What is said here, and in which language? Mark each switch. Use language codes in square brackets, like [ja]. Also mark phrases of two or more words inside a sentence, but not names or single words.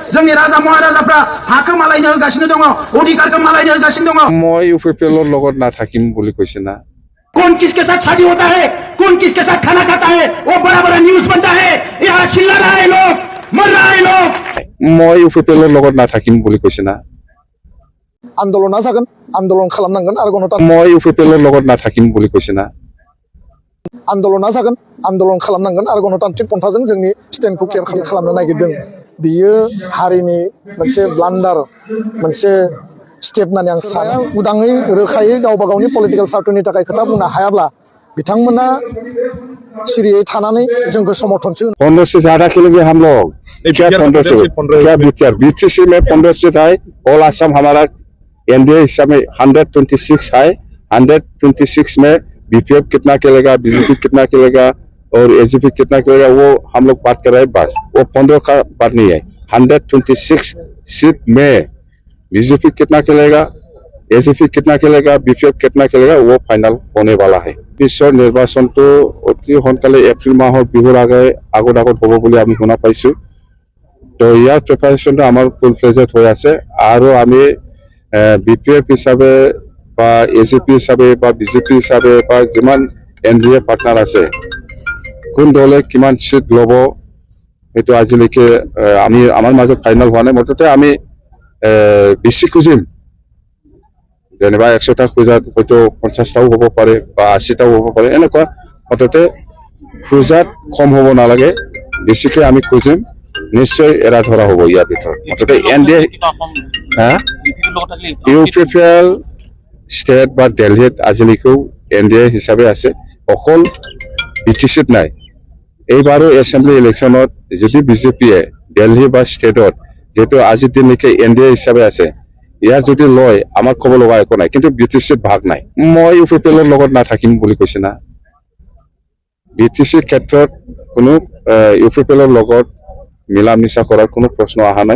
[brx] जोंनि राजा महाराजाफ्रा हाखौ मालायनो होगासिनो दङ अधिकारखौ मालायनो होगासिनो दङ [as] মই UPPL লগত নাথাকিম বুলি কৈছে না [hi] कौन किसके साथ शादी होता है कौन किसके साथ खाना खाता है वो बड़ा बड़ा न्यूज बनता है यहाँ चिल्ला रहा है लोग मर रहा है लोग [as] মই UPPL লগত নাথাকিম বুলি কৈছে না [brx] आन्दोलना जागोन आन्दोलन खालामनांगोन आरो गणतन्त्र [as] মই UPPL লগত नाথাকিম বুলি কৈছে ना [brx] आन्दोलना जागोन आन्दोलन खालामनांगोन आरो गणतान्त्रिक पन्थाजों जोंनि स्टेन्डखौ क्लियार खालामनो नागिरदों बियो हारिनि मोनसे ब्लान्डार मोनसे स्टेप होननानै आं सानो उदाङै रोखायै गावबा गावनि पलिटिकेल सार्टनि थाखाय खोथा बुंनो हायाब्ला बिथांमोना सिरियै थानानै जोंखौ समर्थनसो [hi] 15 से ज्यादा खेलेंगे हम लोग क्या 15 से क्या BTC में 15 से था ऑल असम हमारा एनडीए हिसाब में 126 है 126 में बीपीएफ कितना खेलेगा बीजेपी कितना खेलेगा और एजीपी कितना खेलेगा वो हम लोग बात कर रहे हैं बस वो 15 का बात नहीं है 126 सीट में बीजेपी कितना खेलेगा एजीपी कितना खेलेगा बीपीएफ कितना खेलेगा वो फाइनल होने वाला है [as] পিছৰ নিৰ্বাচন তো অতি সোনকালে এপ্ৰিল মাহৰ বিহুৰ আগত হ'ব বুলি আমি শুনা পাইছো তো ইয়াৰ প্ৰিপাৰেচনটো আমাৰ ফুল ফ্লেজড হৈ আছে আৰু আমি बीपीएफ হিচাপে বা এজিপি হিচাপে বা বিজেপি হিচাপে বা যিমান [en] NDA partner [as] আছে কোন দলে কিমান সিট ল'ব এটো আজিলৈকে আমি আমাৰ মাজত ফাইনাল হোৱা নাই মততে আমি বেছি খুজিম যেনিবা 100টা খুজাত হয়তো 50টাও হ'ব পাৰে বা 80টাও হ'ব পাৰে এনেকুৱা মততে খুজাত কম হ'ব নালাগে বেছিকৈ আমি খুজিম নিশ্চয় এৰা ধৰা হ'ব ইয়াৰ ভিতৰত মততে এনডিএ UPPL [brx] स्टेट बा दिल्ली आजिलिखौ एनडीए हिसाबै [as] আছে অকল BTCত নাই এইবাৰো [en] assembly election [as] যদি বিজেপিয়ে দিল্লী বা ষ্টেটত যেটো আজি দিনলৈকে এনডীए হিসাবে আছে ইয়াৰ যদি লয় আমাৰ ক'ব লগা একো নাই কিন্তু BTCত ভাগ নাই মই UPPL ৰ লগত নাথাকিম বুলি কৈছে না BTC ক্ষেত্ৰত কোনো UPPL ৰ লগত মিলা মিছা কৰাৰ কোনো প্ৰশ্ন অহা নাই